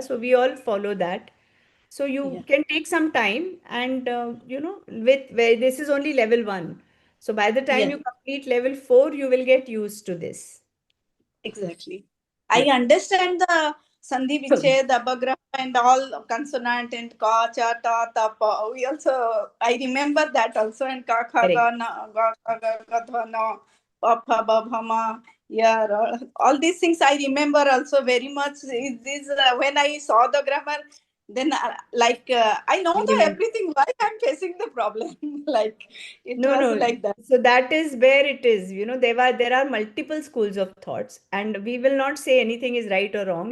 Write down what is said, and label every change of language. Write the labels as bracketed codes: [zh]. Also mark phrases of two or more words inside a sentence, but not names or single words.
[en] So we all follow that. So you Yeah, can take some time and, with where this is only level one. So by the time yeah. you complete level four, you will get used to this. Exactly. I Yeah. understand the Sandhi Viched, the Abagraha, and all consonant and [sa] ka, cha, ta, ta, pa. [en] We also, I remember that also, and [sa] ka, kha, [en] Correct. [sa] ga, na, ga, kha, ga, ga, dha, na, pa, pha, ba, bha, ma. [en] Yeah, all these things I remember also very much. When I saw the grammar, then I know You the remember. everything. Why I'm facing the problem? Like it No, was no. like that. So that is where it is. There are multiple schools of thoughts, and we will not say anything is right or wrong.